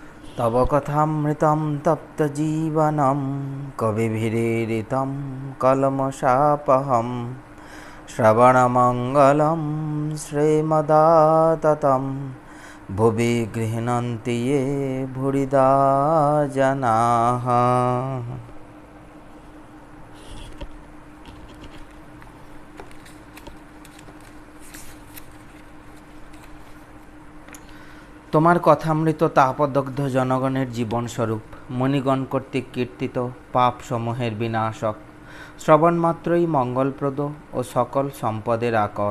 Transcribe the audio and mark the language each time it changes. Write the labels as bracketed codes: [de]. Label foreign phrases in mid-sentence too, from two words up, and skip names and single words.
[sa] तव कथामृतं तप्तजीवनं कविभिरीडितं कलमशापहं श्रवणमङ्गलं श्रीमदाततं भुवि गृह्णन्ति ये भूरिदा जनाः। [bn] তোমার কথামৃত তাপদগ্ধ জনগণের জীবনস্বরূপ, মণিগণ কর্তৃক কীর্তিত পাপ সমূহের বিনাশক, শ্রবণমাত্রই মঙ্গলপ্রদ ও সকল সম্পদের আকর।